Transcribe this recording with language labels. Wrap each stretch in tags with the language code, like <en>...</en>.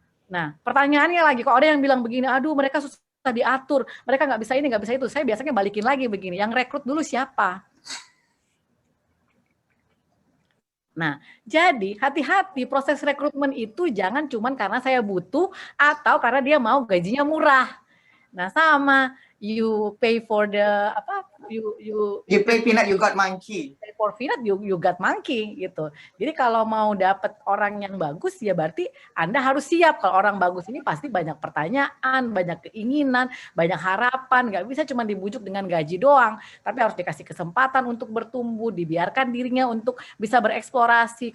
<id>Nah, pertanyaannya lagi, kalau ada yang bilang begini, aduh mereka susah diatur, mereka nggak bisa ini, nggak bisa itu. Saya biasanya balikin lagi begini, yang rekrut dulu siapa? Nah, jadi hati-hati proses rekrutmen itu jangan cuman karena saya butuh atau karena dia mau gajinya murah. Nah, sama</id> <en>you pay for the</en> <id>apa</id> <en>you pay peanut, you got monkey. Pay for peanut, you got monkey</en> <id>gitu. Jadi kalau mau dapat orang yang bagus ya berarti Anda harus siap. Kalau orang bagus ini pasti banyak pertanyaan, banyak keinginan, banyak harapan. Nggak bisa cuma dibujuk dengan gaji doang, tapi harus dikasih kesempatan untuk bertumbuh, dibiarkan dirinya untuk bisa bereksplorasi.</id>